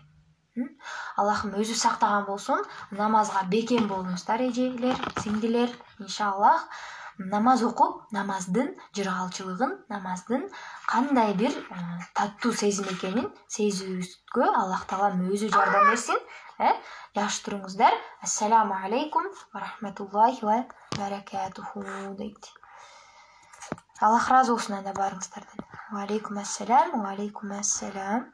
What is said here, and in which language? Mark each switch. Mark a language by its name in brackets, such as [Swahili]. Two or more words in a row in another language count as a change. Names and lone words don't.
[Kyrgyz] Аллахым өзү сактаган болсун. Намазга бекем болуңуздар, эжелер, сиңдилер, иншаллах. намаз окуп, намаздын жыргалчылыгын, намаздын кандай бир таттуу сезим экенин сезүүбүзгө Аллах таалам өзү жардам берсин. Жакшы туруңуздар. [Arabic] السلام عليكم ورحمة الله وبركاته дейт. [Kyrgyz] Аллах разы болсун анда баарыңыздардан. [Arabic] وعليكم السلام.